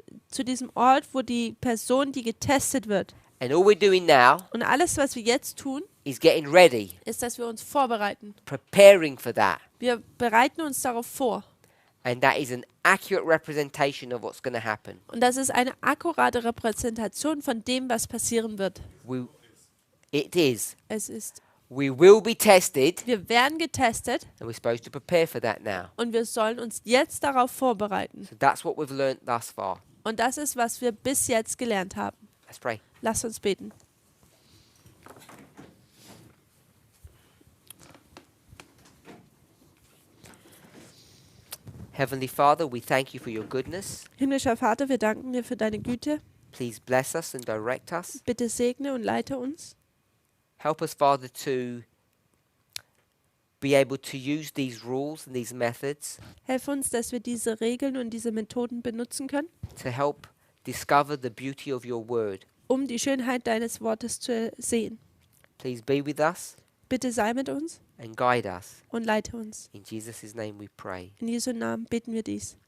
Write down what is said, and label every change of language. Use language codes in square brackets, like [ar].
[de] zu diesem Ort, wo die Person, die getestet wird. [en] And all we're doing now [de] Und alles, was wir jetzt tun, [en] is getting ready, [de] ist, dass wir uns vorbereiten. [en] preparing for that. [de] Wir bereiten uns darauf vor. [en] And that is an accurate representation of what's going to happen. [de] Und das ist eine akkurate Repräsentation von dem, was passieren wird. [en] It is. [de] Es ist, [en] We will be tested, [de] wir werden getestet [en] and we're supposed to prepare for that now. [de] und wir sollen uns jetzt darauf vorbereiten. [en] So that's what we've learned thus far. [de] Und das ist, was wir bis jetzt gelernt haben. [en] Let's pray. [de] Lasst uns beten. [en] Heavenly Father, we thank you for your goodness. [de] Himmlischer Vater, wir danken dir für deine Güte. [en] Please bless us and direct us. [de] Bitte segne und leite uns. [en] Help us, Father, to be able to use these rules and these methods [de] Helf uns, dass wir diese Regeln und diese Methoden benutzen können, [en] to help discover the beauty of your word. [de] um die Schönheit deines Wortes zu sehen. [en] Please be with us [de] Bitte sei mit uns [en] and guide us. [de] und leite uns. [en] In Jesus' name we pray. [de] In Jesu Namen beten wir dies.